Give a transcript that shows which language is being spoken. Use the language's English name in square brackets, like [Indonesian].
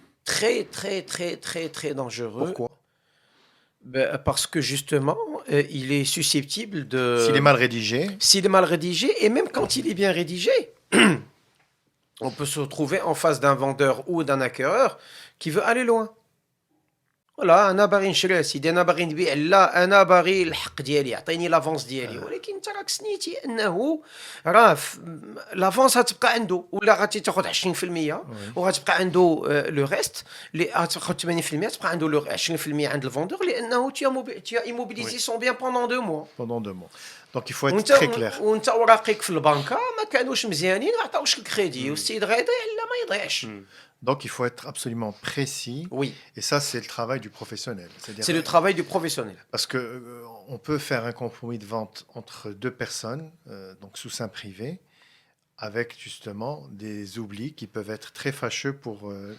[French] Très, très, très, très, très dangereux. Pourquoi? Ben, parce que justement, il est susceptible de... S'il est mal rédigé, S'il est mal rédigé, et même quand il est bien rédigé, on peut se retrouver en face d'un vendeur ou d'un acquéreur qui veut aller loin. [Arabic] Voilà, انا باغي نشري سيدي، انا باغي نبيع، لا انا باغي الحق ديالي، عطيني لافونس ديالي، ولكن انت راك سنيتي انه راه لافونس غتبقى عنده، ولا غادي تاخذ 20% وغتبقى عنده لو ريست، اللي غتاخذ 80% تبقى عنده 20% عند الفوندور، لانه [French] tu as immobilisé son bien pendant 2 mois. pendant 2 mois. Donc il faut être très clair. [Arabic] وانت اوراقك في البنكه ما كانوش مزيانين، ما عطاوش الكريدي، والسيد غيضيع لا ما يضيعش. [French] Donc il faut être absolument précis. Oui, Et ça, c'est le travail du professionnel. c'est le travail du professionnel. Parce que on peut faire un compromis de vente entre 2 personnes, donc sous seing privé, avec justement des oublis qui peuvent être très fâcheux pour